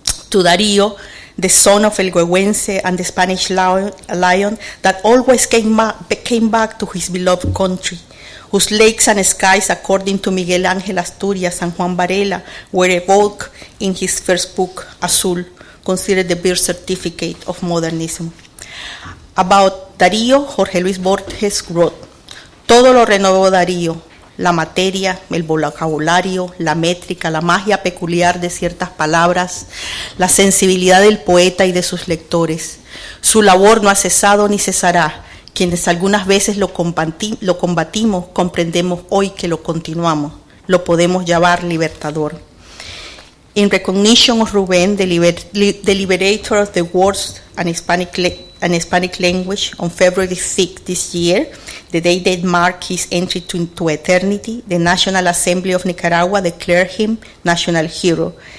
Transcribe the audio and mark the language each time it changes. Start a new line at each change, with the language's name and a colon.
English: To Darío, the son of El Güehuense and the Spanish lion that always came back to his beloved country, whose lakes and skies, according to Miguel Ángel Asturias and Juan Varela, were evoked in his first book, Azul, considered the birth certificate of modernism. About Darío, Jorge Luis Borges wrote,
Spanish: todo lo renovó Darío, la materia, el vocabulario, la métrica, la magia peculiar de ciertas palabras, la sensibilidad del poeta y de sus lectores. Su labor no ha cesado ni cesará. Quienes algunas veces lo combatimos, comprendemos hoy que lo continuamos. Lo podemos llamar libertador.
English: In recognition of Ruben, the liberator of the words and Hispanic language, on February 6 this year, the day that marked his entry into eternity, the National Assembly of Nicaragua declared him national hero.